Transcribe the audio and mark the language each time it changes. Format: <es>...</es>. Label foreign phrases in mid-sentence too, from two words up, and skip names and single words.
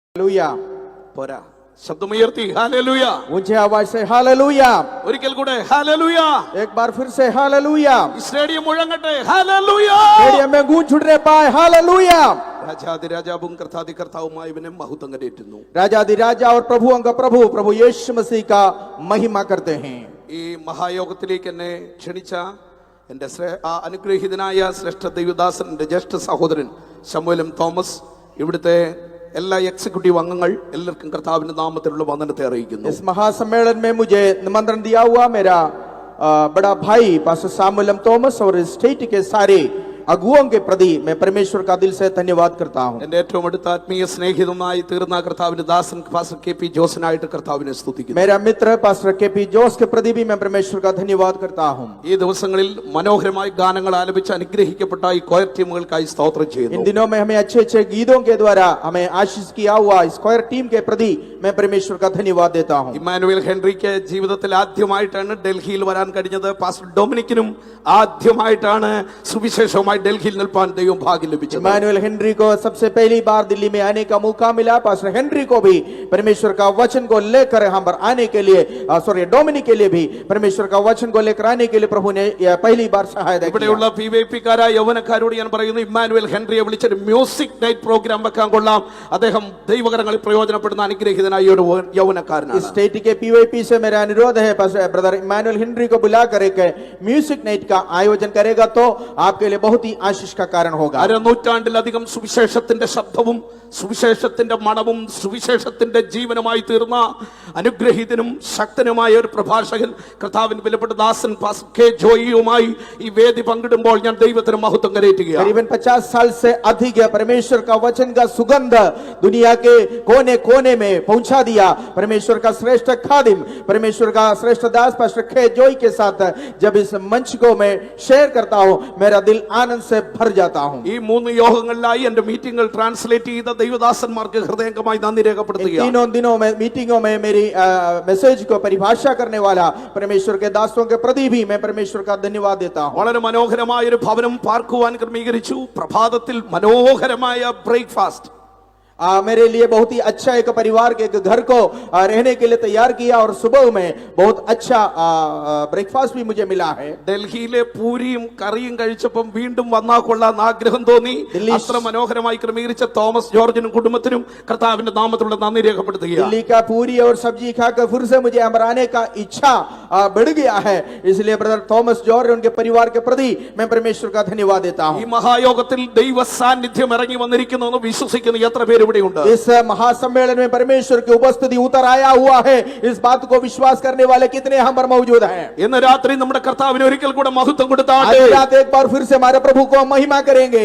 <hi>हालेलुया</hi> <ml>പോരാ, ശബ്ദമുയർത്തി हालेलुया.</ml> <hi>ऊंचे आवाज से हालेलुया.</hi> <ml>ഒരിക്കൽ കൂടെ हालेलुया.</ml> <hi>एक बार फिर से हालेलुया.</hi> <ml>സ്റ്റേഡിയം മുഴങ്ങട്ടെ हालेलुया.</ml> <hi>स्टेडियम में गूंज छुटने पाए हालेलुया.</hi> <ml>രാജാതിരാജാവും കർത്താതി കർത്താവുമായി ഇവനെ മഹത്വം കരേറ്റുന്നു.</ml> <hi>राजाधिराजा और प्रभुओं का प्रभु प्रभु यीशु मसीह का महिमा करते हैं.</hi> <ml>ഈ മഹായോഗത്തിലേക്ക് എന്നെ ക്ഷണിച്ച എൻ്റെ അനുഗ്രഹീതനായ ശ്രേഷ്ഠ ദൈവദാസൻ, എൻ്റെ ജ്യേഷ്ഠ സഹോദരൻ ശമൂവേൽ തോമസ്, ഇവിടുത്തെ എല്ലാ എക്സിക്യൂട്ടീവ് അംഗങ്ങൾ എല്ലാവർക്കും കർത്താവിന്റെ നാമത്തിലുള്ള വന്ദനത്തെ അറിയിക്കുന്നു.</ml> <hi>इस महासम्मेलन में मुझे निमंत्रण दिया हुआ मेरा बड़ा भाई पास्टर शमूएल थॉमस और स्टेट के सारे अगुओं के प्रति मैं परमेश्वर का दिल से धन्यवाद करता हूं.</hi> <ml>എൻ്റെ ഏറ്റവും അടുത്ത ആത്മീയ സ്നേഹിതമായി തീർന്ന കർത്താവിന്റെ ദാസൻ പാസ്റ്റർ കെ.പി. ജോസിനായിട്ട് കർത്താവിനെ സ്തുതിക്കുന്നു.</ml> <hi>मेरा मित्र पास्टर के.पी. जोस के प्रति भी मैं परमेश्वर का धन्यवाद करता हूं.</hi> <ml>ഈ ദിവസങ്ങളിൽ മനോഹരമായി ഗാനങ്ങൾ ആലപിച്ച് അനുഗ്രഹിക്കപ്പെട്ട ഈ കൊയർ ടീമുകൾക്കായി സ്തോത്രം ചെയ്യുന്നു.</ml> <hi>इन दिनों में हमें अच्छे अच्छे गीतों के द्वारा हमें आशीष किया हुआ इस कोयर टीम के प्रति मैं परमेश्वर का धन्यवाद देता हूं.</hi> <ml>ഇമ്മാനുവേൽ ഹെൻറിക്ക് ജീവിതത്തിൽ ആദ്യമായിട്ടാണ് ഡൽഹിയിൽ വരാൻ കഴിഞ്ഞത്. പാസ്റ്റർ ഡൊമിനിക്കിനും ആദ്യമായിട്ടാണ് സുവിശേഷവുമായി ഡൽഹിയിൽ നിൽപ്പാൻ ദൈവം ഭാഗ്യം ലഭിച്ചത്.</ml> <hi>इमानुएल हेनरी को सबसे पहली बार दिल्ली में आने का मौका मिला. पास्टर हेनरी को भी परमेश्वर का वचन को लेकर यहाँ पर आने के लिए डोमिनिक के लिए भी परमेश्वर का वचन को लेकर आने के लिए प्रभु ने पहली बार सहायता की.</hi> <ml>ഇവിടെയുള്ള PYP-കാരായ യൗവനക്കാരോട് ഞാൻ പറയുന്നു, ഇമ്മാനുവേൽ ഹെൻറിയെ വിളിച്ചൊരു</ml> <en>music night program</en> <ml>വെക്കാൻ കൊള്ളാം. അദ്ദേഹം ദൈവകരങ്ങളിൽ പ്രയോജനപ്പെടുന്ന അനുഗ്രഹീതനായ ഒരു യൗവനക്കാരനാണ്.</ml> <hi>स्टेट के PYP से मेरा अनुरोध है ब्रदर इमानुएल हेनरी को बुलाकर एक</hi> <en>music night</en> <hi>का आयोजन करेगा तो आपके लिए बहुत ही आशीष का कारण होगा.</hi> <ml>അരനൂറ്റാണ്ടിലധികം സുവിശേഷത്തിന്റെ ശബ്ദവും സുവിശേഷത്തിന്റെ മണവും സുവിശേഷത്തിന്റെ ജീവനുമായി തീർന്ന അനുഗ്രഹീതനും ശക്തനുമായ ഒരു പ്രഭാഷകൻ കർത്താവിന്റെ വിലപ്പെട്ട ദാസൻ പാസ്റ്റർ കെ ജോയിയുമായി ഈ വേദി പങ്കിടുമ്പോൾ ഞാൻ ദൈവത്തിന് മഹത്വം കരേറ്റുകയാണ്.</ml> <hi>करीबन 50 साल से अधिक परमेश्वर का वचन का सुगंध दुनिया के कोने कोने में पहुंचा दिया. परमेश्वर का श्रेष्ठ खादिम, परमेश्वर का श्रेष्ठ दास पास्टर के जोई के साथ जब इस मंच को मैं शेयर करता हूं मेरा दिल आनंद से भर जाता हूं.</hi> <ml>ഈ 3 യോഗങ്ങളിലായി എന്റെ മീറ്റിംഗുകൾ ട്രാൻസ്ലേറ്റ് ചെയ്ത ദൈവദാസന്മാർക്ക് ഹൃദയംഗമായി നന്ദി രേഖപ്പെടുത്തുകയാണ്.</ml> <hi>तीनों दिनों में मीटिंगों में मेरी मैसेज को परिभाषा करने वाला परमेश्वर के दासों के प्रति भी मैं परमेश्वर का धन्यवाद देता हूं.</hi> <ml>വളരെ മനോഹരമായ ഒരു ഭവനം പാർക്കുവാൻ ക്രമീകരിച്ചു. പ്രഭാതത്തിൽ മനോഹരമായ ബ്രേക്ക്ഫാസ്റ്റ്,</ml> <hi>मेरे लिए बहुत ही अच्छा एक परिवार के एक घर को रहने के लिए तैयार किया और सुबह में बहुत अच्छा ब्रेकफास्ट भी मुझे मिला है.</hi> <ml>ഡൽഹിയിലെ പൂരിയും കറിയും കഴിച്ചപ്പം വീണ്ടും വന്നാ കൊള്ളാന്ന് ആഗ്രഹം തോന്നി. അത്ര മനോഹരമായി ക്രമീകരിച്ച തോമസ് ജോർജിനും കുടുംബത്തിനും കർത്താവിന്റെ നാമത്തിലുള്ള നന്ദി രേഖപ്പെടുത്തുകയാണ്.</ml> <hi>दिल्ली का पूरी और सब्जी खाकर फिर से मुझे यहाँ आने का इच्छा बढ़ गया है. इसलिए ब्रदर थॉमस जॉर्ज उनके परिवार के प्रति मैं परमेश्वर का धन्यवाद देता हूँ.</hi> <ml>ഈ മഹായോഗത്തിൽ ദൈവ സാന്നിധ്യം ഇറങ്ങി വന്നിരിക്കുന്നു എന്ന് വിശ്വസിക്കുന്ന എത്ര പേര് ഇവിടെ ഉണ്ട്?</ml> <hi>इस महासम्मेलन में परमेश्वर की उपस्थिति उतर आया हुआ है. इस बात को विश्वास करने वाले कितने हम पर मौजूद हैं?</hi> <ml>ഇന്ന് രാത്രി നമ്മുടെ കർത്താവിന് ഒരിക്കൽ കൂടെ മഹത്വം കൊടുത്താട്ടെ.</ml> <hi>आज रात एक बार फिर से हमारे प्रभु को महिमा करेंगे.</hi>